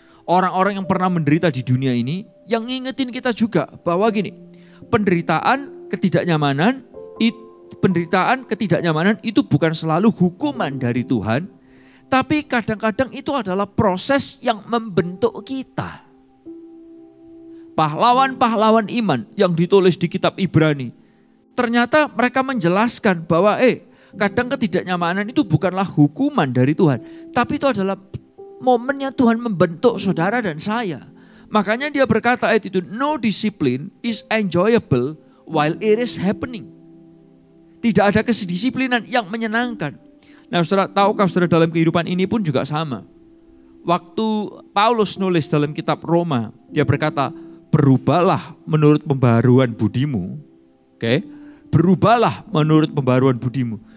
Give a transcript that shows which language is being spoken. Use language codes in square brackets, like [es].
[id] Orang-orang yang pernah menderita di dunia ini, yang ngingetin kita juga bahwa gini, penderitaan ketidaknyamanan itu bukan selalu hukuman dari Tuhan, tapi kadang-kadang itu adalah proses yang membentuk kita. Pahlawan-pahlawan iman yang ditulis di kitab Ibrani, ternyata mereka menjelaskan bahwa kadang ketidaknyamanan itu bukanlah hukuman dari Tuhan, tapi itu adalah momennya Tuhan membentuk saudara dan saya. Makanya dia berkata ayat itu, [en] no discipline is enjoyable while it is happening. [id] Tidak ada kedisiplinan yang menyenangkan. Nah saudara, tahukah saudara dalam kehidupan ini pun juga sama. Waktu Paulus nulis dalam kitab Roma, dia berkata, berubahlah menurut pembaharuan budimu. Oke, berubahlah menurut pembaharuan budimu.